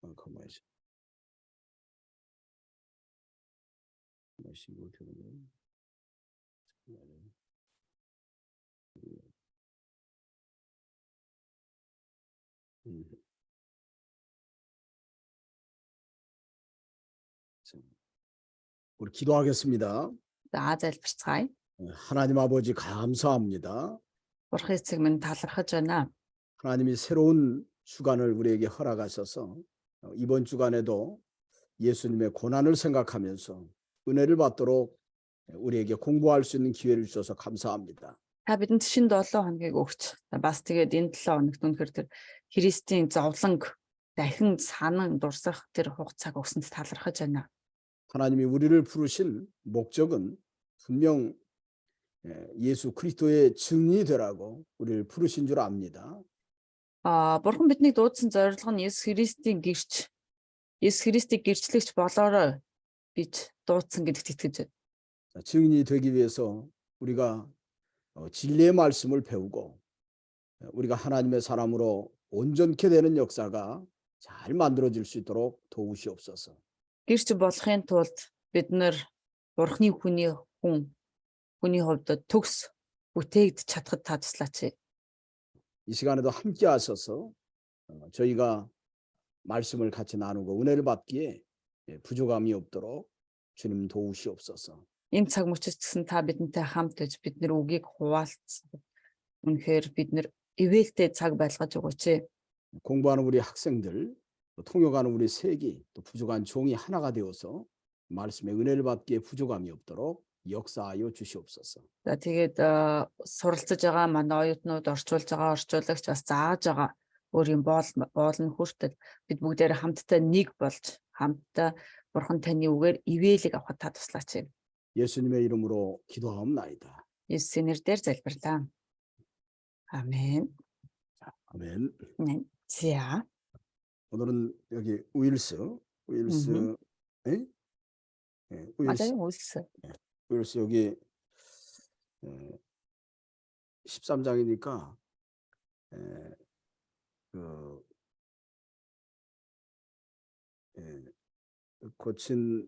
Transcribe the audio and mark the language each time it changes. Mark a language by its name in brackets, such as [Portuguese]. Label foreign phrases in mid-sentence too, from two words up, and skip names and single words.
[Korean] 가만히 마시고 들으면 우리 기도하겠습니다. [Mongolian] За залбирцгаая. [Korean] 하나님 아버지 감사합니다. [Mongolian] Бурхан эцэг минь талархаж байна. [Korean] 하나님이 새로운 주간을 우리에게 허락하셔서 이번 주간에도 예수님의 고난을 생각하면서 은혜를 받도록 우리에게 공부할 수 있는 기회를 주셔서 감사합니다. [Mongolian] Та бидэнд шинэ 7 хоногийг өгч бас тэгээд энэ 7 хоногт үнэхээр тэр Христийн зовлонг дахин санан дурсах тэр хугацааг өгсөнд талархаж байна. [Korean] 하나님이 우리를 부르신 목적은 분명 예수 그리스도의 증인이 되라고 우리를 부르신 줄 압니다. [Mongolian] Бурхан биднийг дуудсан зорилго нь Есүс Христийн гэрч, Есүс Христийг гэрчлэгч болоорой гэж дуудсан гэдэгт итгэж байна. [Korean] 증인이 되기 위해서 우리가 진리의 말씀을 배우고 우리가 하나님의 사람으로 온전케 되는 역사가 잘 만들어질 수 있도록 도우시옵소서. [Mongolian] Гэрч болохын тулд бид нэр Бурханы хүний хувьд төгс бүтээгдэж чадхад та туслаач. [Korean] 이 시간에도 함께 하셔서 저희가 말씀을 같이 나누고 은혜를 받기에 부족함이 없도록 주님 도우시옵소서. [Mongolian] Энэ цаг мөчид гэсэн та бидэнтэй хамт байж бид нэр үгийг хуваалцсан. Үнэхээр бид нэр ивэлтэй цаг байлгаж өгөөч. [Korean] 공부하는 우리 학생들, 또 통역하는 우리 세기, 또 부족한 종이 하나가 되어서 말씀의 은혜를 받기에 부족함이 없도록 역사하여 주시옵소서. [Mongolian] За тэгээд суралцж байгаа манай оюутнууд орчуулж байгаа орчуулагч бас зааж байгаа өөрийн боолн хүртэл бид бүгдээр хамтдаа нэг болж хамтдаа Бурхан таны үгээр ивэлийг авахд та туслаач. [Korean] 예수님의 이름으로 기도하옵나이다. [Mongolian] Есүсийн нэрээр залбирлаа. [Korean] 아멘. 아멘. 네. 자. 오늘은 여기 우일스, 예? 예, 맞아요, 우일스. 예, 우일스 여기 13장이니까 고친